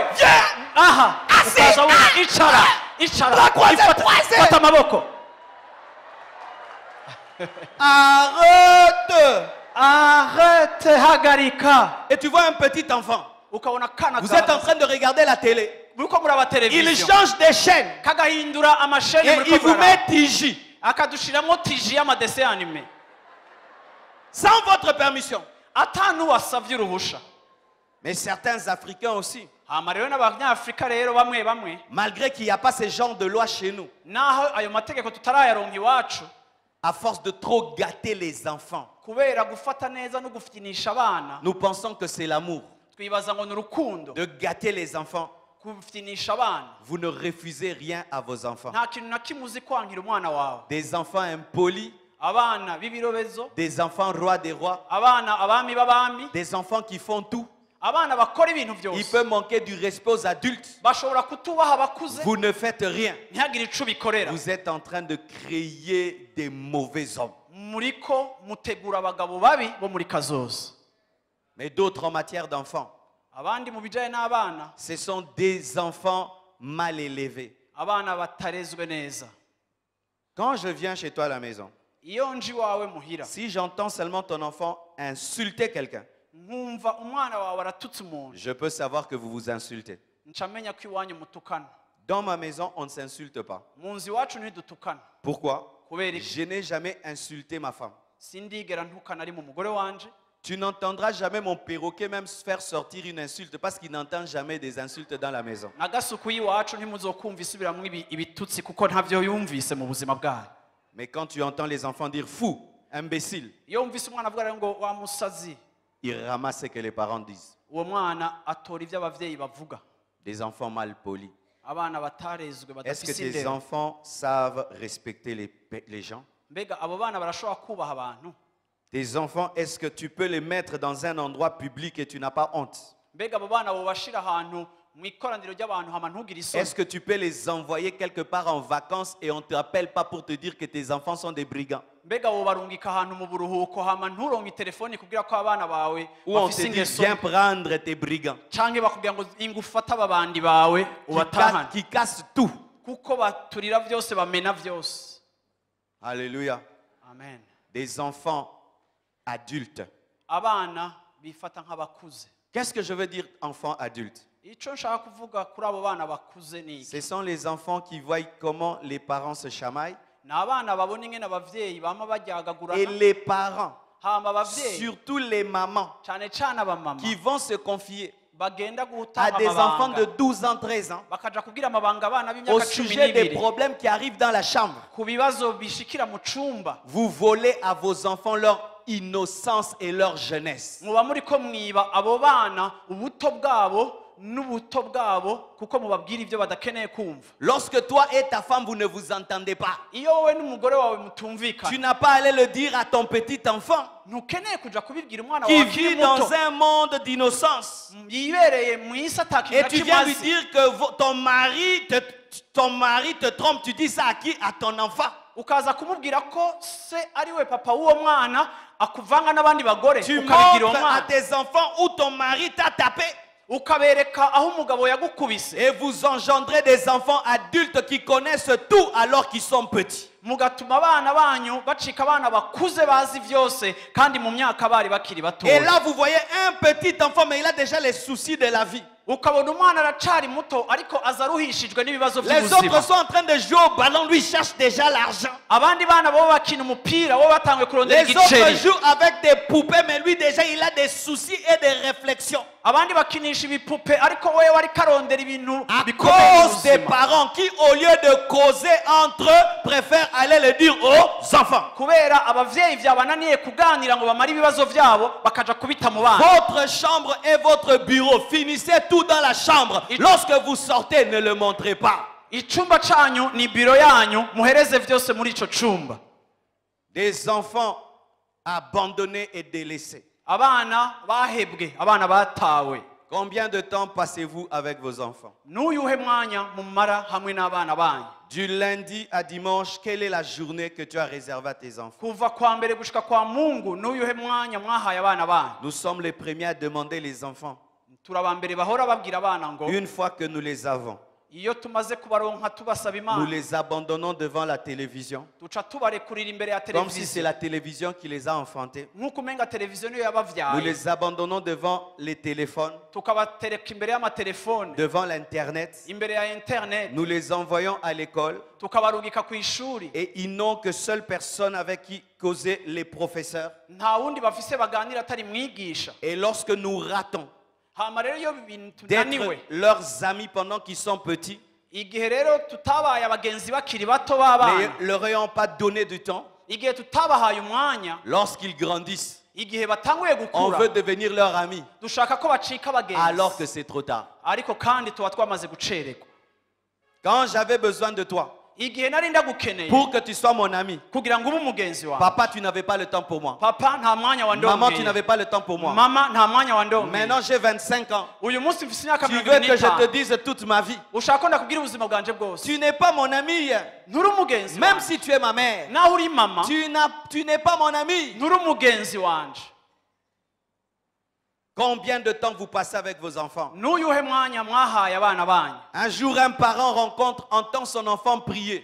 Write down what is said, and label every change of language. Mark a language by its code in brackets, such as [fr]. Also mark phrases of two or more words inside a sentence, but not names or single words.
[fr] viens. [rn] Aha. Ukaza wundi. Icara. Icara. Fata amaboko. [fr] Arrête. Arrête. Hagarika. Et tu vois un petit enfant. [rn] Ukabona kana [fr] Vous êtes en train de regarder la télé. [rn] Muriko muraba [fr] Il television. change des chaînes. [rn] Kagahindura amasheni [fr] Et [rn] muriko [fr] il vous [rn] muraraba. [fr] met TJ. [rn] Akadushiramwo tiji y'amadese anime. [fr] Sans votre permission. [rn] Atanu wasavye uruhusha. [fr] Mais certains Africains aussi. [rn] Hama rero n'abanyafrika rero bamwe [fr] Malgré qu'il n'y a pas ce genre de loi chez nous. [rn] naho ayo mategeko tutarayaronka iwacu [fr] À force de trop gâter les enfants. [rn] kubera gufata neza no gufitinisha abana [fr] Nous pensons que c'est l'amour. [rn] twibaza ngo ni urukundo [fr] De gâter les enfants. [rn] kufitinisha abana [fr] Vous ne refusez rien à vos enfants. [rn] nta kintu na kimwe uzi kwankira umwana wawe [fr] Des enfants impolis, [rn] abana b'ibirobezo [fr] des enfants rois des rois, [rn] abana abami b'abami [fr] des enfants qui font tout. [rn] abana bakora ibintu [fr] Il [rn] byose [fr] peut manquer du respect aux adultes. [rn] bashobora kutubaha abakuze [fr] Vous ne faites rien. [rn] ntihagire ico bikorera [fr] Vous êtes en train de créer des mauvais hommes. [rn] muriko mutegura abagabo babi bo muri kazoza [fr] Mais d'autres en matière d'enfants, [rn] abandi mu bijanye n'abana [fr] ce sont des enfants mal élevés. [rn] abana batarezwe neza [fr] Quand je viens chez toi à la maison, [rn] iyo nji wawe muhira [fr] si j'entends seulement ton enfant insulter quelqu'un, [rn] nkumva umwana wawe aratutse umuntu [fr] je peux savoir que vous vous insultez. [rn] ncamenya ko iwanyu mutukana [fr] Dans ma maison, on ne s'insulte pas. [rn] mu nzu iwacu ntidutukana [fr] Pourquoi? [rn] kubera iki [fr] Je n'ai jamais insulté ma femme. [rn] sindigera ntukana ari mu mugore wanje [fr] Tu n'entendras jamais mon perroquet même faire sortir une insulte parce qu'il n'entend jamais des insultes dans la maison. [rn] na gasuku y'iwacu ntimuzokumva isubiramwo ibitutsi kuko ntavyo yumvise mu buzima bwayo [fr] Mais quand tu entends les enfants dire fou, imbécile, [rn] iyo wumvise umwana avuga rero ngo wa musazi [fr] ils ramassent ce que les parents disent. [rn] uwo mwana atora ivyo abavyeyi bavuga [fr] Des enfants mal polis. [rn] abana batarezwe [fr] Est-ce que [rn] badafise [fr] tes [rn] indero [fr] enfants savent respecter les gens? [rn] mbega abo bana barashobora kubaha abantu [fr] Tes enfants, est-ce que tu peux les mettre dans un endroit public et tu n'as pas honte? [rn] mbega abo bana bobashira ahantu mu ikoraniro ry'abantu hama ntugire isoni [fr] Est-ce que tu peux les envoyer quelque part en vacances et on ne t'appelle pas pour te dire que tes enfants sont des brigands? [rn] mbega wobarungika ahantu mu buruhuko hama nturonke telefoni kugira ko abana bawe [fr] Ou on te [rn] bafise [fr] dit [rn] ingeso [fr] viens prendre tes brigands [rn] canke bakubwira ngo ingufata ababandi bawe ubatahane [fr] qui cassent tout. [rn] kuko baturira vyose bamena vyose [fr] Alléluia. [rn] amen [fr] Des enfants adultes. [rn] abana bifata nk'abakuze [fr] Qu'est-ce que je veux dire enfants adultes? [rn] ico nshaka kuvuga kuri abo bana bakuze ni iki [fr] Ce sont les enfants qui voient comment les parents se chamaillent. [rn] ni abana babona ingene abavyeyi bama [fr] Et [rn] baryagagurana [fr] les parents, [rn] hama abavyeyi [fr] surtout les mamans, [rn] cane cane abamama [fr] qui vont se confier [rn] bagenda [fr] à [rn] gutanga [fr] des enfants de [rn] amabanga [fr] 12 ans, 13 ans, [rn] bakaja kubwira amabanga abana [fr] au [rn] b'imyaka cumi [fr] sujet des [rn] n'ibiri [fr] problèmes qui arrivent dans la chambre. [rn] ku bibazo bishikira mu cumba [fr] Vous volez à vos enfants leur innocence et leur jeunesse. [rn] muba muriko mwiba abo bana ubuto bwabo n'ubuto bwabo kuko mubabwira ivyo badakeneye kumva [fr] Lorsque toi et ta femme, vous ne vous entendez pas, [rn] iyo wowe n'umugore wawe mutumvikana [fr] tu n'as pas à aller le dire à ton petit enfant [rn] ntukeneye kuja kubibwira umwana [fr] qui [rn] wawe akiri [fr] vit dans [rn] muto [fr] un monde d'innocence. [rn] yibereye mu isi atakintu [fr] Et [rn] na [fr] tu [rn] kimwe [fr] viens lui [rn] azi [fr] dire que ton mari te trompe. Tu dis ça à qui? À ton enfant. [rn] ukaza kumubwira ko se ari we papa w'uwo mwana akuvanga n'abandi bagore [fr] Tu [rn] ukabibwira uwo [fr] montres à [rn] mwana [fr] tes enfants où ton mari t'a tapé. [rn] ukabereka aho umugabo yagukubise [fr] Et vous engendrez des enfants adultes qui connaissent tout alors qu'ils sont petits. [rn] mugatuma abana banyu bacika abana bakuze bazi vyose kandi mu myaka bari bakiri [fr] Et [rn] batoya [fr] là, vous voyez un petit enfant, mais il a déjà les soucis de la vie. [rn] ukabona umwana aracari muto ariko aza aruhishijwe n'ibibazo [fr] Les autres [rn] by'ubuzima [fr] sont en train de jouer au ballon, lui cherche déjà l'argent. [rn] abandi bana bo bakina umupira bo batanguye kurondera [fr] Les autres [rn] igiceri [fr] jouent avec des poupées, mais lui déjà il a des soucis et des réflexions. [rn] abandi bakinisha ibipupe ariko wewe ariko arondera ibintu [fr] À [rn] bikomeye mu [fr] cause des [rn] buzima [fr] parents qui, au lieu de causer entre eux, préfèrent aller le dire aux enfants. [rn] kubera abavyeyi vyabananiye kuganira ngo bamare ibibazo vyabo bakaja kubita mu bana [fr] Votre chambre est votre bureau. Finissez tout dans la chambre. Lorsque vous sortez, ne le montrez pas. [rn] icumba canyu ni biro yanyu muhereze vyose muri ico cumba [fr] Des enfants abandonnés et délaissés. [rn] abana bahebwe abana batawe [fr] Combien de temps passez-vous avec vos enfants? [rn] n'uyuhe mwanya mumara hamwe n'abana banyu [fr] Du lundi à dimanche, quelle est la journée que tu as réservée à tes enfants? [rn] kuva kwa mbere gushika kwa mungu n'uyuhe mwanya mwahaye abana banyu [fr] Nous sommes les premiers à demander les enfants. [rn] turabambere bahora babwira abana ngo [fr] Une fois que nous les avons, [rn] iyo tumaze kubaronka tubasaba [fr] nous [rn] imana [fr] les abandonnons devant la télévision. [rn] duca tubarekurira imbere ya [fr] Comme si c'est [rn] televiziyo [fr] la télévision qui les a enfantés. [rn] nk'uko umenga televiziyo niyo [fr] Nous [rn] yabavyaye [fr] les abandonnons devant les téléphones, [rn] tukabatereka imbere y'amatelefone [fr] devant l'Internet. [rn] imbere ya internet [fr] Nous les envoyons à l'école [rn] tukabarungika ku ishuri [fr] et ils n'ont que seule personne avec qui causer les professeurs. [rn] nta wundi bafise baganira atari mwigisha [fr] Et lorsque nous ratons [rn] hama rero iyo ibintu tunaniwe [fr] d'être leurs amis pendant qu'ils sont petits, [rn] igihe rero tutabaye abagenzi bakiri bato b'abana [fr] ne leur ayant pas donné du temps, [rn] igihe tutabahaye umwanya [fr] lorsqu'ils grandissent, [rn] igihe batanguye [fr] on [rn] gukura [fr] veut devenir leur ami, [rn] dushaka ko bacika [fr] alors que [rn] abagenzi [fr] c'est trop tard. [rn] ariko kandi tuba twamaze gucererwa. [fr] Quand j'avais besoin de toi, [rn] igihe nari ndagukeneye [fr] pour que tu sois mon ami, [rn] kugira ngo ube umugenzi wawe, [fr] papa, tu n'avais pas le temps pour moi. [rn] papa nta mwanya [fr] Maman, tu [rn] wandongeye, [fr] n'avais pas le temps pour moi. [rn] mama nta mwanya wandongeye. [fr] Maintenant, j'ai 25 ans. [rn] uyu munsi mfise imyaka [fr] Tu veux [rn] 25. [fr] que je te dise toute ma vie. [rn] ushaka ko ndakubwira ubuzima bwanje bwose. [fr] Tu n'es pas mon ami. [rn] nturi umugenzi [fr] Même [rn] wanje. [fr] si tu es ma mère, [rn] naho uri mama [fr] tu n'es pas mon ami. [rn] nturi umugenzi wanje. [fr] Combien de temps vous passez avec vos enfants? [rn] n'uyuhe mwanya mwahaye abana banyu? [fr] Un jour, un parent entend son enfant prier.